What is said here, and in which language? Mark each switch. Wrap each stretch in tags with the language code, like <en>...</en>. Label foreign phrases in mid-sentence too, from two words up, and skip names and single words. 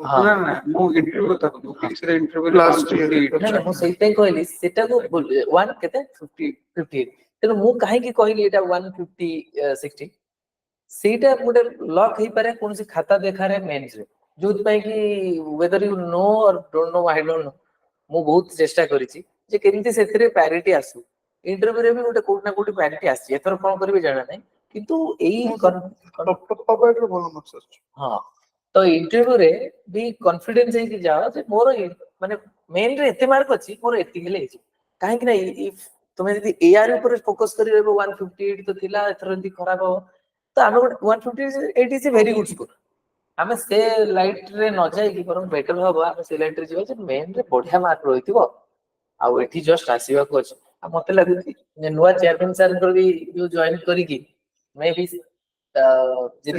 <or>ନା ନା ମୁଁ ଇଣ୍ଟରଭ୍ୟୁ କଥା କହୁଥିଲି UPSC ରେ ଇଣ୍ଟରଭ୍ୟୁ</or> <en>Last year.</en> <or>ନା ନା ମୁଁ ସେଇଥିପାଇଁ କହିଲି ସେଟାକୁ 1 କେତେ 58 ତେଣୁ ମୁଁ କାହିଁକି କହିଲି ଏଇଟା 150 60 ସେଇଟା ଗୋଟେ ଲକ୍ ହେଇପାରେ କୌଣସି ଖାତା ଦେଖାରେ ମେନ୍ସରେ ଯୋଉଥିପାଇଁ କି</or> <en>whether you know or don't know I don't know</en> <or>ମୁଁ ବହୁତ ଚେଷ୍ଟା କରିଛି ଯେ କେମିତି ସେଥିରେ ପ୍ୟାରିଟି ଆସୁ ଇଣ୍ଟରଭ୍ୟୁରେ ବି ଗୋଟେ କୋଉଠି ନା କୋଉଠି ପ୍ୟାରିଟି ଆସିଛି ଏଥର କଣ କରିବି ଜାଣା ନାହିଁ କିନ୍ତୁ ଏଇ ଭଲ marks ଆସୁଛି ହଁ ତ ଇଣ୍ଟରଭ୍ୟୁରେ ବି କନଫିଡେନ୍ସ ହେଇକି ଯାଅ ଯେ ମୋର ମାନେ ମେନରେ ଏତେ ମାର୍କ ଅଛି ମୋର ଏତିକି ହେଲେ ହେଇଯିବ କାହିଁକି ନା ଇଫ୍ ତମେ ଯଦି ଏଆର ଉପରେ ଫୋକସ କରି ରହିବ 158 ତ ଥିଲା ଏଥର ଏମିତି ଖରାପ ହବ ତ ଆମେ ଗୋଟେ 158</or> <en>is very good score</en> <or>ଆମେ ସେ ଲାଇଟ ରେ ନ ଯାଇକି ବରଂ ବେଟର ହବ ଆମେ ସେ ଲାଇଟ ରେ ଯିବା ଯେ ମେନରେ ବଢିଆ ମାର୍କ ରହିଥିବ ଆଉ ଏଠି ଜଷ୍ଟ ଆସିବାକୁ ଅଛି ଆଉ ମତେ ଲାଗୁଛି ନୂଆ ଚେୟାରମ୍ୟାନ ସାର୍ଙ୍କର ବି ଯୋଉ ଜଏନ କରିକି ମେ ବି ଯଦି</or>